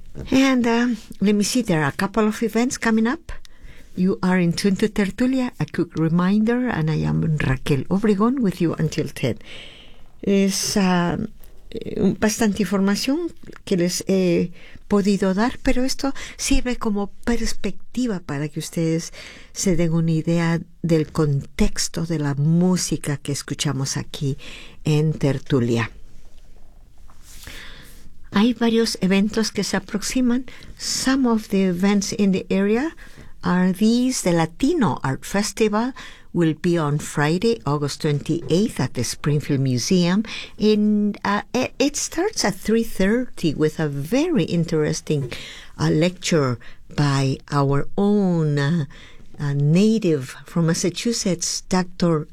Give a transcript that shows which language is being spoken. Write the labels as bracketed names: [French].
[English] And let me see, there are a couple of events coming up. You are in Tune to Tertulia, a quick reminder, and I am Raquel Obregón with you until 10. [Spanish] Es bastante información que les he podido dar, pero esto sirve como perspectiva para que ustedes se den una idea del contexto de la música que escuchamos aquí en Tertulia. Hay varios eventos que se aproximan. [English] Some of the events in the area are these. The Latino Art Festival will be on Friday, August 28th at the Springfield Museum. It starts at 3:30 with a very interesting lecture by our own native from Massachusetts, Dr.